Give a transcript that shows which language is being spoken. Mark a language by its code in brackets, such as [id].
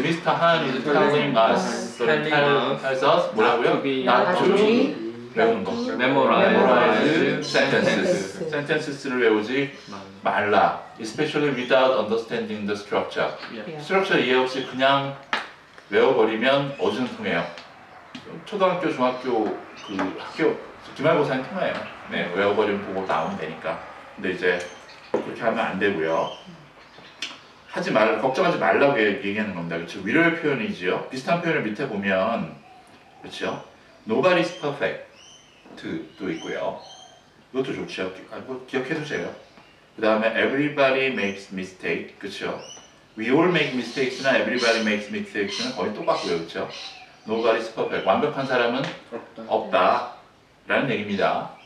[en] 미스터 한 is telling us tells us [ko] 뭐라고요? [en] not to [ko] 외우는 거. [en] memorize sentences. [ko] sentences를 외우지 말라. [en] especially without understanding the structure. [ko] 스트럭처 이해 없이 그냥 외워버리면 어중통해요. 초등학교, 중학교 그 학교 기말고사는 통해요. 네, 외워버리면 보고 나오면 되니까. 근데 이제 그렇게 하면 안 되고요. 걱정하지 말라고 얘기하는 겁니다. 그렇죠? 위로의 표현이지요. 비슷한 표현을 밑에 보면 그렇죠? [en] Nobody's perfect [ko] 도 있고요. 이것도 좋죠. 뭐 기억해 두세요. 그 다음에 [en] everybody makes mistake, [ko] 그렇죠? [en] We all make mistakes나 everybody makes mistakes는 [ko] 거의 똑같고요, [en] 그렇죠? Nobody's perfect, [ko] 완벽한 사람은 없다라는 얘기입니다.